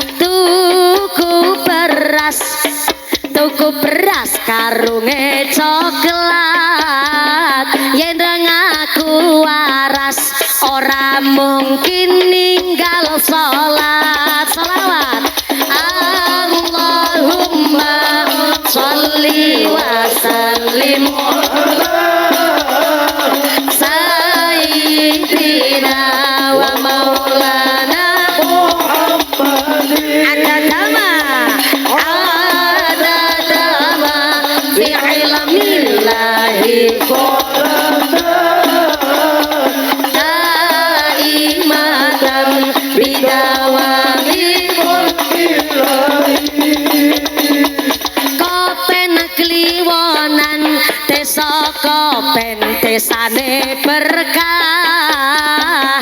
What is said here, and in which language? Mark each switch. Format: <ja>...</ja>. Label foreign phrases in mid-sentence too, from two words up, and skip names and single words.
<jv>Tuku beras karunge coklat. Yen ngaku waras ora mungkin ninggal salat.</jv> <ar>Selawat اللهم صل وسلم سيدنا ومولانا محمد. عدد ما في علم الله دائمة بدوام</ar> <jv>kopen kliwonan desa kopen desane berkah.</jv>